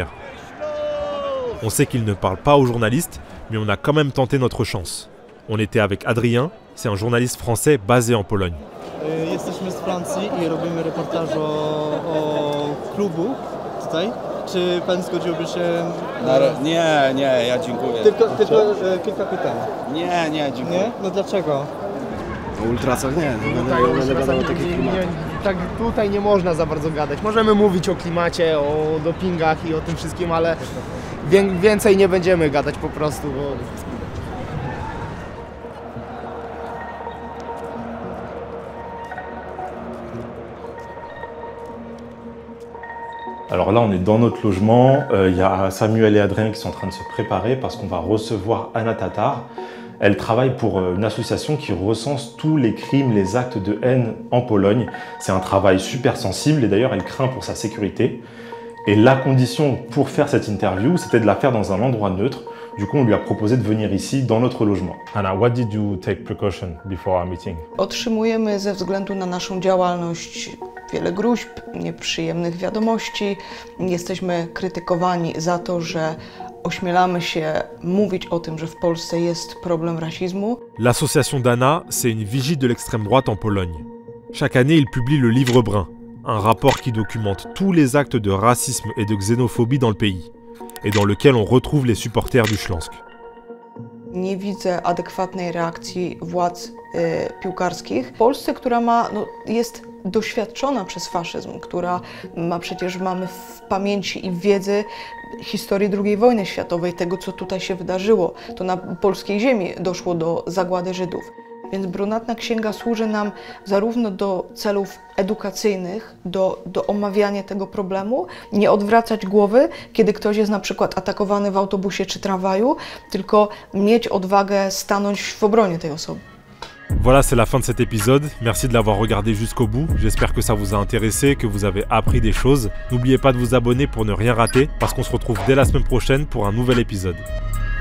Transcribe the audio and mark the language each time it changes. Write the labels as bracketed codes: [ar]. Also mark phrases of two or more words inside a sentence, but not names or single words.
[fr] On sait qu'ils ne parlent pas aux journalistes, mais on a quand même tenté notre chance. On était avec Adrien, c'est un journaliste français basé en Pologne. [pl] Jesteśmy z Francji i robimy reportaż o klubu tutaj. Czy pan zgodziłby się? Nie, ja dziękuję. Tylko kilka pytań. Nie, dziękuję. Nie? No dlaczego? O ultrasach nie. Tak tutaj nie można za bardzo gadać. Możemy mówić o klimacie, o dopingach i o tym wszystkim, ale więcej nie będziemy gadać po prostu, bo... [fr] Alors là, on est dans notre logement. Il y a Samuel et Adrien qui sont en train de se préparer parce qu'on va recevoir Anna Tatar. Elle travaille pour une association qui recense tous les crimes, les actes de haine en Pologne. C'est un travail super sensible et d'ailleurs, elle craint pour sa sécurité. Et la condition pour faire cette interview, c'était de la faire dans un endroit neutre. Du coup, on lui a proposé de venir ici, dans notre logement. [en] Anna, what did you take precaution before our meeting? [pl] Otrzymujemy ze względu na naszą działalność wiele gruźb, nieprzyjemnych wiadomości. Jesteśmy krytykowani za to, że ośmielamy się mówić o tym, że w Polsce jest problem rasizmu. [fr] L'association Dana, c'est une vigie de l'extrême droite en Pologne. Chaque année, il publie le Livre Brun, un rapport qui documente tous les actes de racisme et de xénophobie dans le pays, et dans lequel on retrouve les supporters du Śląsk. [pl] Nie widzę adekwatnej reakcji władz piłkarskich. W Polsce, która jest doświadczona przez faszyzm, która mamy w pamięci i w wiedzy historii II wojny światowej, tego co tutaj się wydarzyło. To na polskiej ziemi doszło do zagłady Żydów. Więc brunatna księga służy nam zarówno do celów edukacyjnych, do omawiania tego problemu, nie odwracać głowy, kiedy ktoś jest na przykład atakowany w autobusie czy tramwaju, tylko mieć odwagę stanąć w obronie tej osoby. [fr] Voilà, c'est la fin de cet épisode. Merci de l'avoir regardé jusqu'au bout. J'espère que ça vous a intéressé, que vous avez appris des choses. N'oubliez pas de vous abonner pour ne rien rater, parce qu'on se retrouve dès la semaine prochaine pour un nouvel épisode.